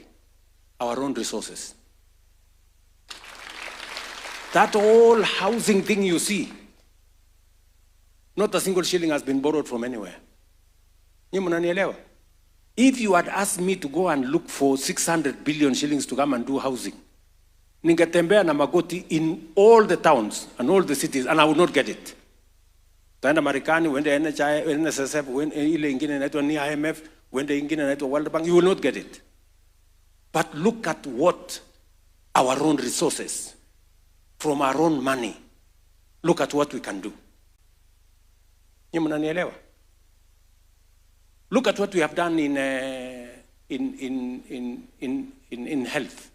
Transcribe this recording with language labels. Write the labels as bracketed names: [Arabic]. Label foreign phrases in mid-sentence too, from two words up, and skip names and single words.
[English] Our own resources. That whole housing thing you see, not a single shilling has been borrowed from anywhere. If you had asked me to go and look for 600 billion shillings to come and do housing, [Swahili] ningetembea na magoti [English] in all the towns and all the cities, and I would not get it. [Swahili] Taenda Marekani, wende NSSF, ile ingine inaitwa ni IMF, wende ingine inaitwa World Bank, [English] you will not get it. But look at what our own resources, from our own money, look at what we can do. Look at what we have done in health.